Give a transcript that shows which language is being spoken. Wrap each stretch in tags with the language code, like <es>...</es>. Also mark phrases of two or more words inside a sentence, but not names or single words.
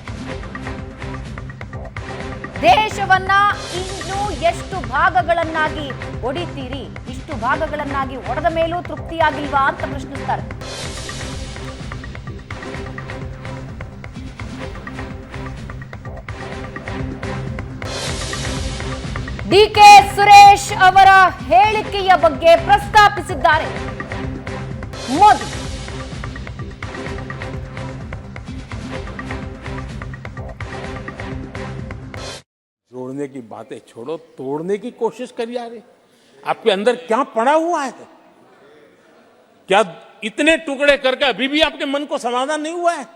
<kn>ದೇಶವನ್ನ ಇನ್ನು ಎಷ್ಟು ಭಾಗಗಳನ್ನಾಗಿ ಒಡಿತೀರಿ, ಇಷ್ಟು ಭಾಗಗಳನ್ನಾಗಿ ಒಡೆದ ಮೇಲೂ ತೃಪ್ತಿಯಾಗಿಲ್ವಾ ಅಂತ ಪ್ರಶ್ನಿಸ್ತಾರೆ. ಡಿಕೆ ಸುರೇಶ್ ಅವರ ಹೇಳಿಕೆಯ ಬಗ್ಗೆ ಪ್ರಸ್ತಾಪಿಸಿದ್ದಾರೆ ಮೋದಿ.</kn> <hi>जोड़ने की बातें छोड़ो, तोड़ने की कोशिश करिए। यार, आपके अंदर क्या पड़ा हुआ है? क्या इतने टुकड़े करके अभी भी आपके मन को समाधान नहीं हुआ है?</hi>